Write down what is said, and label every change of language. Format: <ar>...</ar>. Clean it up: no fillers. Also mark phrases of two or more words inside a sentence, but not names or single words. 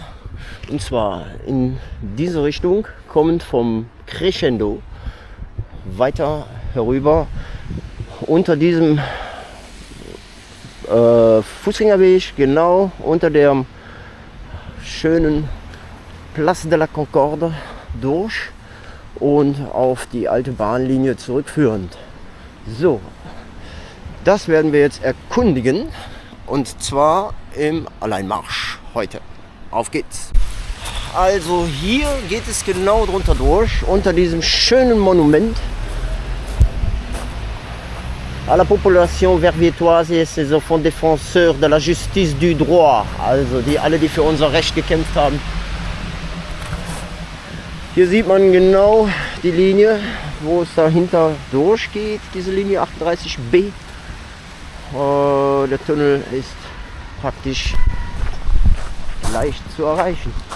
<de>Und zwar in diese Richtung, kommend vom Crescendo weiter herüber unter diesem Fußgängerweg, genau unter dem schönen Place de la Concorde durch und auf die alte Bahnlinie zurückführend. So, das werden wir jetzt erkundigen und zwar im Alleinmarsch heute. Auf geht's! Also hier geht es genau drunter durch, unter diesem schönen</de> <fr>Monument à la population verviétoise et ses enfants défenseurs de la justice du droit.</fr> <de>Also die alle, die für unser Recht gekämpft haben. Hier sieht man genau die Linie, wo es dahinter durchgeht, diese Linie 38b. Der Tunnel ist praktisch leicht zu erreichen.</de>